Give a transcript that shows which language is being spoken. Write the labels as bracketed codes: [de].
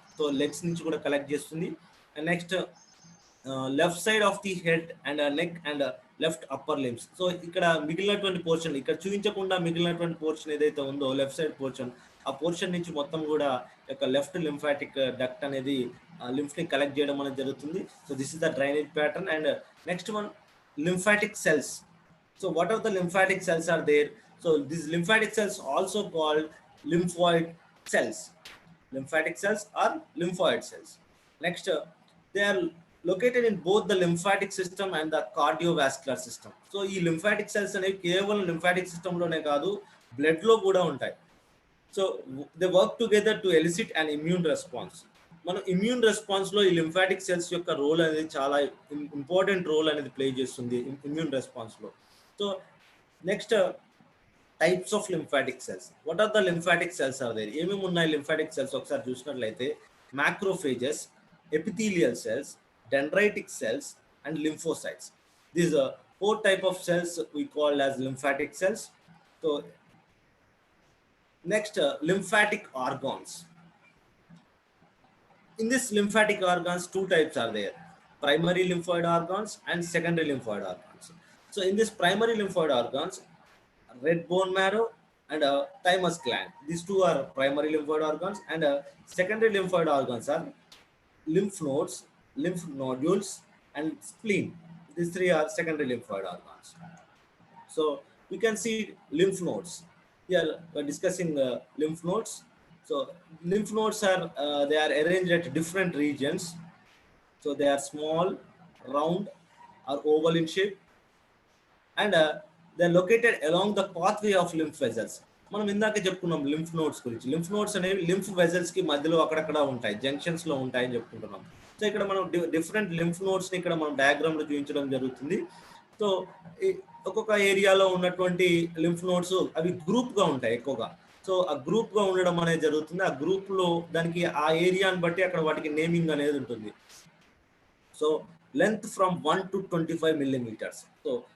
[te] So legs నుంచి కూడా collect చేస్తుంది. [en] And next left side of the head and neck and left upper limbs. [te] So ఇక్కడ మిగిలినటువంటి portion, ఇక్కడ చూపించకుండా మిగిలినటువంటి పోర్షన్ ఏదైతే ఉందో లెఫ్ట్ సైడ్ పోర్షన్, ఆ పోర్షన్ నుంచి మొత్తం కూడా యొక్క లెఫ్ట్ లింఫాటిక్ డక్ట్ అనేది లింఫ్ ని కలెక్ట్ చేయడం అనేది జరుగుతుంది. [en] So this is the drainage pattern. And next one lymphatic cells. So what are the lymphatic cells are there? So these lymphatic cells also called lymphoid cells. Lymphatic cells are lymphoid cells. Next, they are located in both the lymphatic system and the cardiovascular system. [te] So ఈ lymphatic cells అనేవి కేవలం lymphatic system లోనే కాదు, blood లో కూడా ఉంటాయి. [en] So they work together to elicit and immune response. [te] మనం immune response లో ఈ లింఫాటిక్ సెల్స్ యొక్క రోల్ అనేది చాలా ఇంపార్టెంట్ రోల్ అనేది ప్లే చేస్తుంది ఇమ్యూన్ రెస్పాన్స్ లో. [en] So next types of lymphatic cells. What are the lymphatic cells are there? [te] ఏమేమి ఉన్నాయి లింఫాటిక్ సెల్స్ ఒకసారి చూసినట్లయితే [en] Macrophages, epithelial cells, dendritic cells and lymphocytes. These four type of cells we call as lymphatic cells. So next, lymphatic organs. In this lymphatic organs, two types are there: primary lymphoid organs and secondary lymphoid organs. So in this primary lymphoid organs, red bone marrow and thymus gland, these two are primary lymphoid organs. And secondary lymphoid organs are lymph nodes, lymph nodules and spleen. These three are secondary lymphoid organs. So we can see lymph nodes. Here we're discussing lymph nodes. So lymph nodes are they are arranged at different regions. So they are small, round or oval in shape, and they are located along the pathway of lymph vessels. [te] మనం ఇందాక చెప్పుకున్నాం lymph nodes గురించి. Lymph nodes అనేవి lymph vessels కి మధ్యలో అక్కడక్కడ ఉంటాయి, junctions లో ఉంటాయని చెప్పుకుంటున్నాం. సో ఇక్కడ మనం డిఫరెంట్ లింఫ్ నోడ్స్ ని ఇక్కడ మనం డయాగ్రామ్ లో చూపించడం జరుగుతుంది. సో ఒక్కొక్క ఏరియాలో ఉన్నటువంటి లింఫ్ నోడ్స్ అవి గ్రూప్ గా ఉంటాయి ఎక్కువగా. సో ఆ గ్రూప్ గా ఉండడం అనేది జరుగుతుంది. ఆ గ్రూప్ లో దానికి ఆ ఏరియాని బట్టి అక్కడ వాటికి నేమింగ్ అనేది ఉంటుంది. So [en] Length from 1 to 25 millimeters. [te] So